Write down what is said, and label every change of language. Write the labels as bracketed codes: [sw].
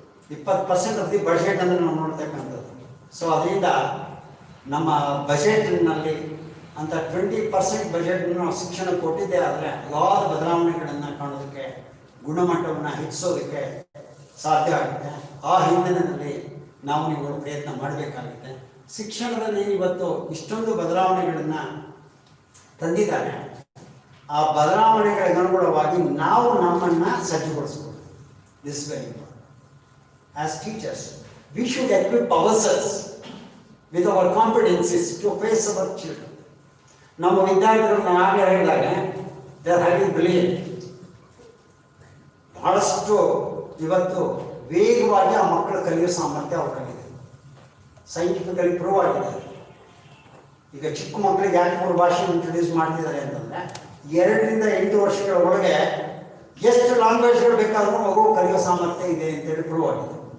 [kn] 20% [en] of the budget [kn] ಅಂದರೆ ನಾವು ನೋಡ್ತಕ್ಕಂಥದ್ದು. So ಅದರಿಂದ ನಮ್ಮ ಬಜೆಟ್ನಲ್ಲಿ ಅಂತ 20% ಬಜೆಟನ್ನು ನಾವು ಶಿಕ್ಷಣಕ್ಕೆ ಕೊಟ್ಟಿದ್ದೆ ಆದರೆ ಹಲವಾರು ಬದಲಾವಣೆಗಳನ್ನು ಕಾಣೋದಕ್ಕೆ, ಗುಣಮಟ್ಟವನ್ನು ಹೆಚ್ಚಿಸೋದಕ್ಕೆ ಸಾಧ್ಯ ಆಗುತ್ತೆ. ಆ ಹಿನ್ನೆಲೆಯಲ್ಲಿ ನಾವು ನೀವು ಪ್ರಯತ್ನ ಮಾಡಬೇಕಾಗುತ್ತೆ. ಶಿಕ್ಷಣದಲ್ಲಿ ಇವತ್ತು ಇಷ್ಟೊಂದು ಬದಲಾವಣೆಗಳನ್ನು ತಂದಿದ್ದಾರೆ. ಆ ಬದಲಾವಣೆಗಳಿಗೆ ಅನುಗುಣವಾಗಿ ನಾವು ನಮ್ಮನ್ನು ಸಜ್ಜುಗೊಳಿಸ್ಬೋದು. [en] This very important. As teachers we should equip ourselves with our competencies to face our children. [kn] ನಮ್ಮ ವಿದ್ಯಾರ್ಥಿಗಳನ್ನ ಆಗಲೇ ಹೇಳಿದಾಗ [en] They are having brilliant. [kn] ಬಹಳಷ್ಟು ಇವತ್ತು ವೇಗವಾಗಿ ಆ ಮಕ್ಕಳು ಕಲಿಯೋ ಸಾಮರ್ಥ್ಯ ಅವರಲ್ಲಿದೆ. ಸೈಂಟಿಫಿಕಲಿ ಪ್ರೂವ್ ಆಗಿದೆ. ಈಗ ಚಿಕ್ಕ ಮಕ್ಕಳಿಗೆ 2-3 ಭಾಷೆ ಇಂಟ್ರೊಡ್ಯೂಸ್ ಮಾಡ್ತಿದ್ದಾರೆ ಅಂತಂದರೆ 2ರಿಂದ 8 ವರ್ಷಗಳ ಒಳಗೆ ಎಷ್ಟು ಲ್ಯಾಂಗ್ವೇಜ್ಗಳು ಬೇಕಾದರೂ ಮಗು ಕಲಿಯೋ ಸಾಮರ್ಥ್ಯ ಇದೆ ಅಂತೇಳಿ ಪ್ರೂವ್ ಆಗಿದೆ.